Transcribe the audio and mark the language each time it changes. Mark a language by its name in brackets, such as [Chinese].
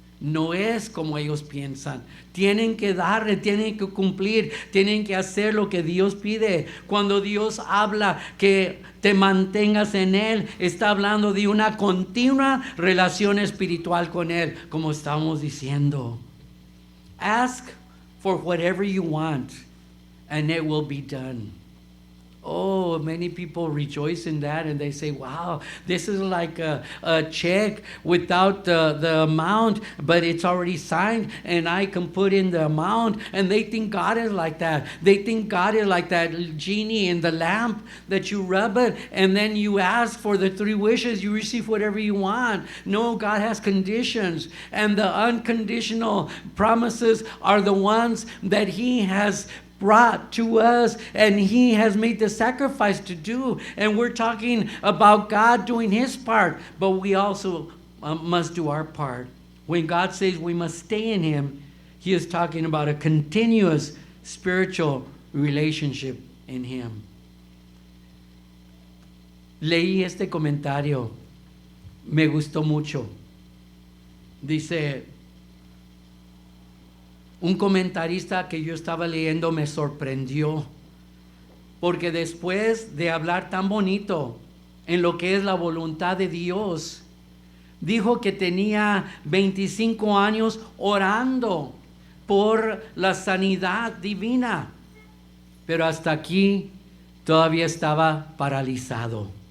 [Spanish] No es como ellos piensan. Tienen que darle, tienen que cumplir, tienen que hacer lo que Dios pide. Cuando Dios habla que te mantengas en Él, está hablando de una continua relación espiritual con Él, como estamos diciendo. [English] Ask for whatever you want, and it will be done. Oh, many people rejoice in that, and they say, wow, this is like a check without the amount, but it's already signed, and I can put in the amount. And they think God is like that. They think God is like that genie in the lamp that you rub it, and then you ask for the 3 wishes, you receive whatever you want. No, God has conditions, and the unconditional promises are the ones that He has brought to us, and He has made the sacrifice to do. And we're talking about God doing His part, but we also must do our part. When God says we must stay in Him, He is talking about a continuous spiritual relationship in Him. [Spanish] Leí este comentario, me gustó mucho. Dice, un comentarista que yo estaba leyendo me sorprendió, porque después de hablar tan bonito en lo que es la voluntad de Dios, dijo que tenía 25 años orando por la sanidad divina, pero hasta aquí todavía estaba paralizado.